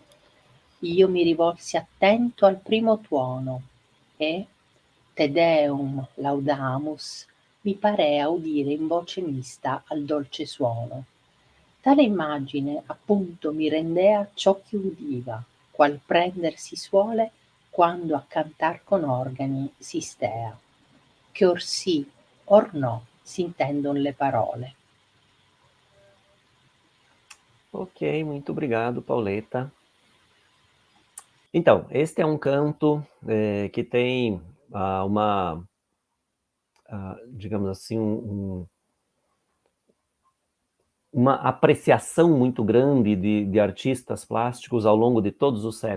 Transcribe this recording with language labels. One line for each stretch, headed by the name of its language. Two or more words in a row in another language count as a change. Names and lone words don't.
Italian: Io mi rivolsi attento al primo tuono e,
Latin: Te Deum laudamus,
Italian: mi parea udire in voce mista al dolce suono. Tale immagine appunto mi rendea ciò che udiva, qual prender si suole quando a cantar con organi si stea, che or sì, or no, s'intendon le parole.
Portuguese: Ok, muito obrigado, Pauleta. Então, este é um canto que tem digamos assim, uma apreciação muito grande de artistas plásticos ao longo de todos os séculos.